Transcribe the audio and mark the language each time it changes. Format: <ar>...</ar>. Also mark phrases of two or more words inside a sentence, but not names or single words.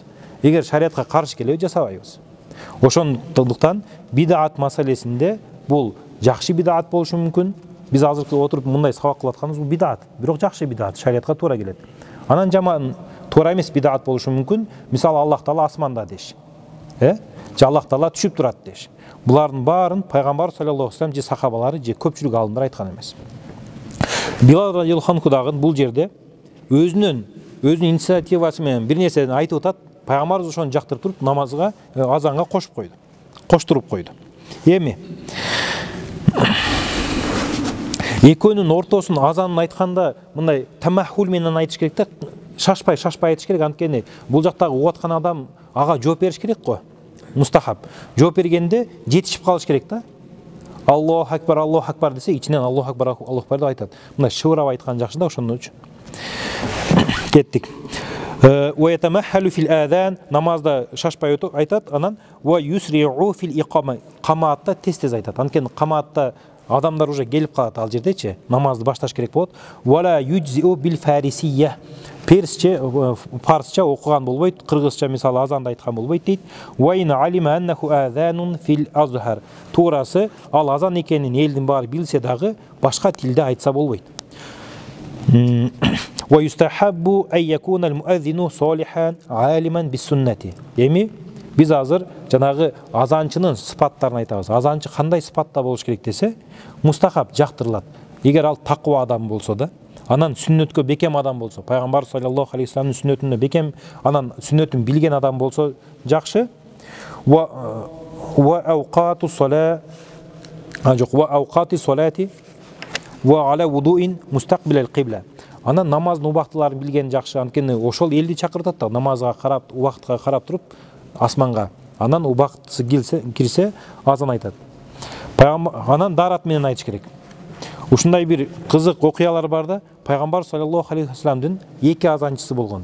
<ky>Эгер шариатка каршы келеби, жасабайбыз. Ошондуктан бидат маселесинде бул жакшы бидат болушу мүмкүн. Биз азыр отуруп мындай сабак кылып атканыбыз бул бидат, бирок жакшы бидат, шариатка туура келет. Анан жаман туура эмес бидат болушу мүмкүн. Мисалы, Аллах Таала асманда деш. Же Аллах Таала түшүп турат деш. Булардын баарын пайгамбар</ky> <ar>صلى الله عليه وسلم</ar> <ky>же сахабалары же көпчүлүк алымдар айткан эмес. Билал</ky> <ar>رضي الله عنه</ar> <ky>дагы бул жерде өзүнүн инициативасы менен бир нерсени айтып атат. Пайгамбарыбыз ошону жактырып туруп намазга, азанга кошуп койду. Коштуруп койду. Эми экөөнүн ортосун азанын айтканда мындай тамахул менен айтыш керек да, шашпай айтыш керек. Анткени бул жактагы угуп аткан адам ага жооп бериш керек го. мустахаб. Жооп бергенде жетишип калыш керек да.</ky> <ar>الله أكبر</ar> <ky>десе, ичинен</ky> <ar>الله أكبر</ar> <ky>деп айтат. Мына шыбырап айткан жакшы да, ошондон үчүн. Кеттик.</ky> <ar>ويتمهل في الأذان,</ar> <ky>намазда шашпай айтат, анан</ky> <ar>ويسرع في الإقامة,</ar> <ky>камаатта тез айтат. Анткени камаатта адамдар уже келип калат ал жердечи, намазды башташ керек болот.</ky> <ar>ولا يجوز بالفارسية,</ar> <ky>персче, фарсча окуган болбойт, кыргызча мисалы азанда айткан болбойт дейт.</ky> <ar>وإن علم أنه أذان في الأظهر,</ar> <ky>туурасы ал азан экенин элдин баары билсе дагы башка тилде айтса болбойт.</ky> <ar>ويستحب أن يكون المؤذن صالحا عالما بالسنة.</ar> <ky>Эми биз азыр жанагы азанчынын сыпаттарын айтабыз. Азанчы кандай сыпатта болуш керек десе, мустахаб жактырылат. Эгер ал таква адам болсо да, анан сүннөткө бекем адам болсо, пайгамбар</ky> <ar>صلى الله عليه</ar> <ky>вассаламдын сүннөтүнө бекем, анан сүннөтүн билген адам болсо жакшы.</ky> <ar>وأوقات صلاة، وأوقات الصلاة وعلى وضوء مستقبل القبلة.</ar> <ky>Анан намаздын убактыларын билген жакшы, анткени ошол элди чакыртат да, намазга карап, убактка карап туруп асманга. Анан убактысы кирсе азан айтат. Анан дарат менен айтыш керек. Ушундай бир кызык окуялар бар да, пайгамбар</ky> <ar>صلى الله عليه</ar> <ky>вассаламдын эки азанчысы болгон.</ky>